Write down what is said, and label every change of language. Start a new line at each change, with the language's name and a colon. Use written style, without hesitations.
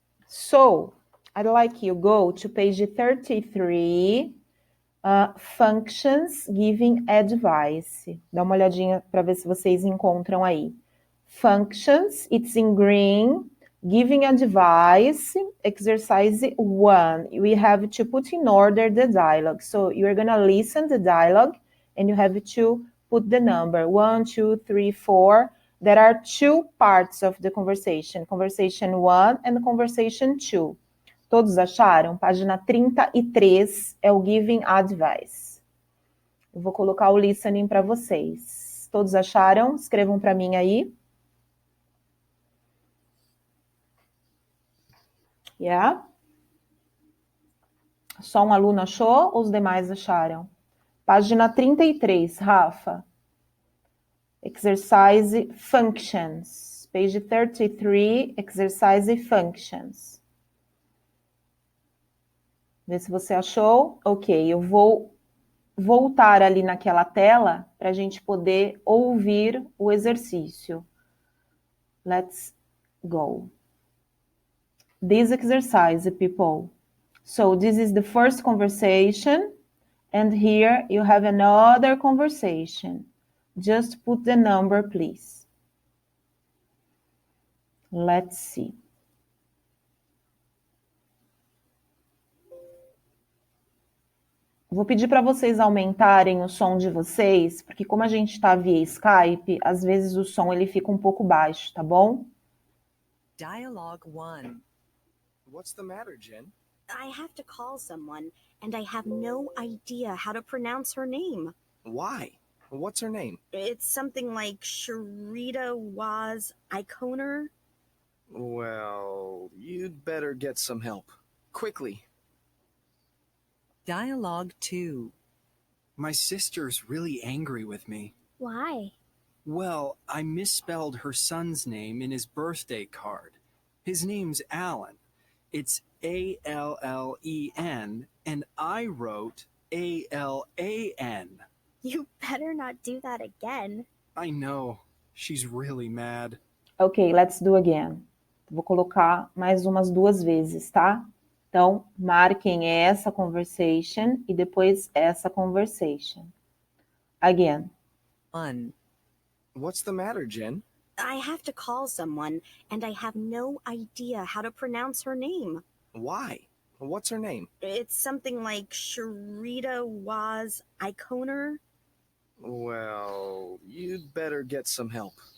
English: So, I'd like you go to page 33, functions giving advice.
Portuguese: Dá uma olhadinha para ver se vocês encontram aí.
English: Functions, it's in green, giving advice, exercise 1. We have to put in order the dialogue. So you're going to listen the dialogue and you have to put the number 1, 2, 3, 4. There are 2 parts of the conversation. Conversation 1 and conversation 2.
Portuguese: Todos acharam? Página 33 é o
English: giving advice.
Portuguese: Eu vou colocar o listening para vocês. Todos acharam? Escrevam para mim aí.
English: Yeah?
Portuguese: Só um aluno achou ou os demais acharam? Página 33, Rafa. Exercise functions.
English: Page 33, exercise functions.
Portuguese: Vê se você achou. Ok, eu vou voltar ali naquela tela para a gente poder ouvir o exercício.
English: Let's go. This exercise, people. So this is the first conversation, and here you have another conversation. Just put the number, please. Let's see.
Portuguese: Vou pedir para vocês aumentarem o som de vocês, porque como a gente está via Skype, às vezes o som ele fica um pouco baixo, tá bom?
English: Dialogue 1. What's the matter, Jen? I have to call someone, and I have no idea how to pronounce her name. Why? What's her name? It's something like Sharita Waz Iconer. Well, you'd better get some help. Quickly. Dialogue 2. My sister's really angry with me. Why? Well, I misspelled her son's name in his birthday card. His name's Alan. It's A-L-L-E-N, and I wrote A-L-A-N. You better not do that again. I know. She's really mad. Ok, let's do again.
Portuguese: Vou colocar mais umas 2 vezes, tá? Então, marquem essa conversation e depois essa conversation.
English: Again. 1. What's the matter, Jen? I have to call someone, and I have no idea how to pronounce her name. Why? What's her name? It's something like Sharita Waz Iconer. Well, you'd better get some help.